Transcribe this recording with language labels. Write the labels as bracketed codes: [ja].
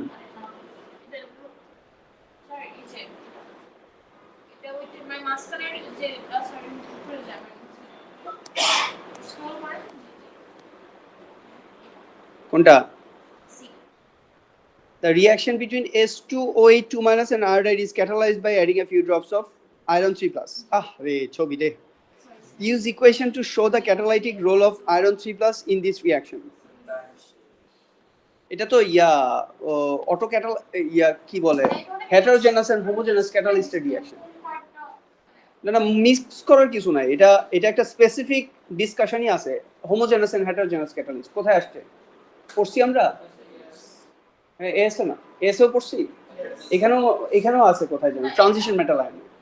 [bn] এটা স্যার এই যে এটা ওইটা মানে মাঝখানের যে স্যার উপরে যাবে স্মল করে কোনটা? C [en] The reaction between S2O8 2- and iodide is catalyzed by adding a few drops of iron 3+. [bn] Re chobi de. [en] Use equation to show the catalytic role of iron 3+ in this reaction. [bn] এটা তো auto ক্যাটাল কি বলে, heterogeneous and homogeneous ক্যাটালিস্টের reaction. না mix করার কিছু নাই, এটা একটা স্পেসিফিক ডিসকাশনই আছে, হোমোজেনাস এন্ড হেটারোজেনাস ক্যাটালিস্ট। কোথায় আসছে পড়ছি আমরা? হ্যাঁ এসও না, এসও পড়ছি, এখানেও আছে কোথায় যেন ট্রানজিশন মেটাল আয়ন।